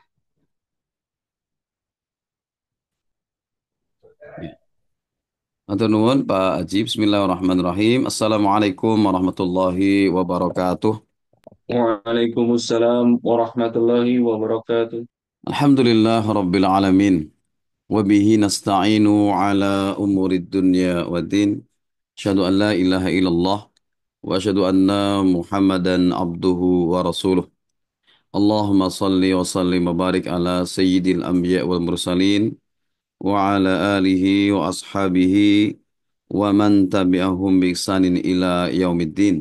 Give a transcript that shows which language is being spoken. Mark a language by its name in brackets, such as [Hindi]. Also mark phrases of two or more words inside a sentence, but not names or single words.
[Javanese] Matur nuwun Pak Haji. [Arabic] بسم الله الرحمن الرحيم. السلام عليكم ورحمة الله وبركاته. وعليكم السلام ورحمة الله وبركاته. الحمد لله رب العالمين. وبه نستعين على أمور الدنيا والدين. أشهد أن لا إله إلا الله. وأشهد أن محمدا عبده ورسوله. اللهم صل وسلم وبارك على سيد الأنبياء والمرسلين. وعلى آله وأصحابه. ومن تبعهم بإحسان إلى يوم الدين.